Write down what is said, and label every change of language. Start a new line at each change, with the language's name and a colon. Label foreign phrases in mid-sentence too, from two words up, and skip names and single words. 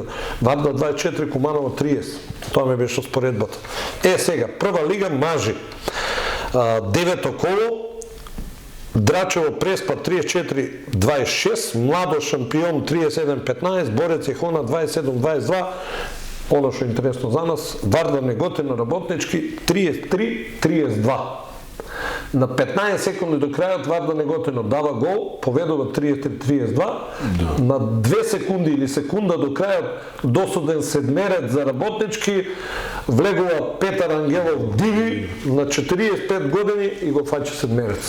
Macedonian: Вардар 24, Куманово 30. Тоа ми беше споредбата. Сега, прва лига мажи. 9 коло, Драчево Преспа 34-26, Младо шампион 37-15, Борец Ехона 27-22,
Serbian: ono što je interesno za nas, Vardar Negotino Работнички 33-32.
Macedonian: На 15 секунди до крајот Вардар Неготино дава гол, поведува 33-32. На 2 секунди или секунда до крајот досуден седмерец за Работнички, влегува Петар Ангелов Диви на 45 години и го фаќа седмерец.